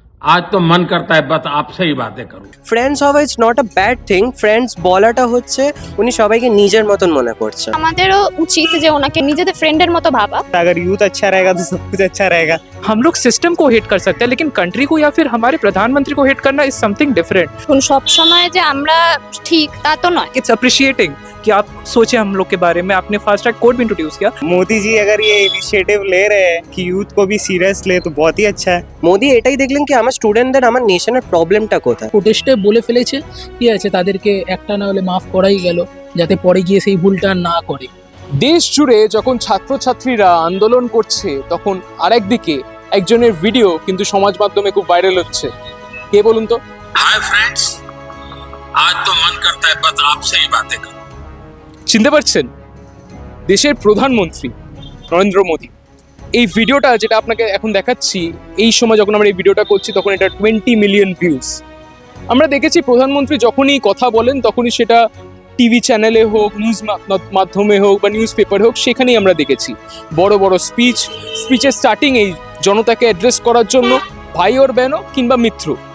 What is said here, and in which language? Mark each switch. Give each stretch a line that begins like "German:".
Hindi: आज तो मन करता है बस आपसे ही बातें करूं।
English: Friends হওয়া is not a bad thing.
Bangla: Friends বলাটা হচ্ছে উনি সবাইকে নিজের মতন মনে করছে। আমাদেরও উচিত যে ওনাকে নিজেদের ফ্রেন্ডের মতো ভাবা।
Hindi: अगर यूथ अच्छा रहेगा तो सब कुछ अच्छा रहेगा। हम लोग सिस्टम को हिट कर सकते हैं लेकिन कंट्री को या फिर हमारे प्रधानमंत्री को हिट करना
English: Is something different.
Bangla: এখন সব সময় যে আমরা ঠিক তা তো নয়।
English: it's appreciating
Hindi: कि आप सोचे हम लोग के बारे में। आपने फास्ट ट्रैक कोर्ट भी इंट्रोड्यूस किया। मोदी जी अगर ये इनिशिएटिव ले रहे हैं कि यूथ को भी सीरियस ले तो बहुत ही अच्छा है।
Bangla: মোদি এটাই দেখলেন কি আমার স্টুডেন্টদের আমার নেশনের প্রবলেমটা কোথায়। প্রোটেস্টে বলে ফেলেছে, ঠিক আছে, তাদেরকে একটা না হলে মাফ করাই গেল, যাতে পরে গিয়ে সেই ভুলটা না করে। দেশ জুড়ে যখন ছাত্রছাত্রীরা আন্দোলন করছে তখন আরেকদিকে একজনের ভিডিও কিন্তু সমাজ মাধ্যমে খুব ভাইরাল হচ্ছে। কে বলুন তো?
Hindi: हाय फ्रेंड्स, आज तो मन करता है बस आपसे ही बातें करूं।
Bangla: চিনতে পারছেন? দেশের প্রধানমন্ত্রী নরেন্দ্র মোদী। এই ভিডিওটা যেটা আপনাকে এখন দেখাচ্ছি, এই সময় যখন আমরা এই ভিডিওটা করছি তখন এটা 20 মিলিয়ন ভিউজ। আমরা দেখেছি প্রধানমন্ত্রী যখনই কথা বলেন তখনই সেটা টিভি চ্যানেলে হোক, নিউজ মাধ্যমে হোক বা নিউজ পেপারে হোক, সেখানেই আমরা দেখেছি বড় বড় স্পিচের স্টার্টিং এই জনতাকে অ্যাড্রেস করার জন্য
Hindi: ভাই ওর বেনো
Bangla: কিংবা মিত্র।